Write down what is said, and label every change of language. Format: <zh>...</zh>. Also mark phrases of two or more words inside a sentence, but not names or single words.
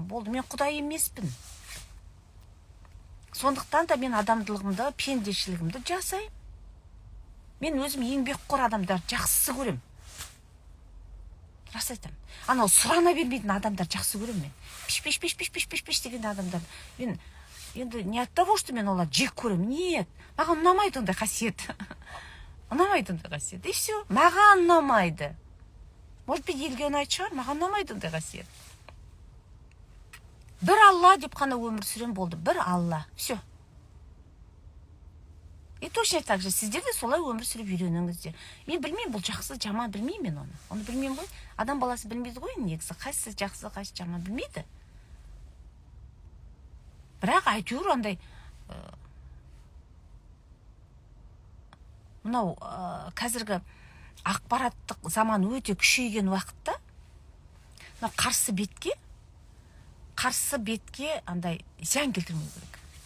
<kk>Болды, мен Құдай емеспін. Сондықтан да мен адамдылығымды, пендешілігімді жасайым. Мен өзім еңбекқор адамдарды жақсы көрем. Рас айтам. Анау сұрана бермейтін адамдар жақсы көрем мен. Пиш деген адамдар. Мен енді не</kk> <ru>от того, что</ru> <kk>мен олар жек көрем. Нет, маған ұнамайды ондай қасиет. Ұнамайды ондай қасиет.</kk> <ru>И все,</ru> <kk>маған ұнамайды.</kk> <ru>Может быть,</ru> <kk>елге ұнайды шығар, маған ұнамайды ондай қасиет. Бір Алла деп қана өмір сүрем, болды. Бір Алла.</kk> <ru>Все. И точно так же</ru> <kk>сіздер де солай өмір сүріп үйреніңіздер. Мен білмеймін, бұл жақсы, жаман білмеймін мен оны. Оны білмеймін ғой. Адам баласы білмейді ғой, негізі. Қайсысы жақсы, қайсысы жаман білмейді. Бірақ әйтеуір андай мынау қазіргі ақпараттық заман өте күшейген уақытта қарсы бетке андай зиян келтірмеу керек.</kk>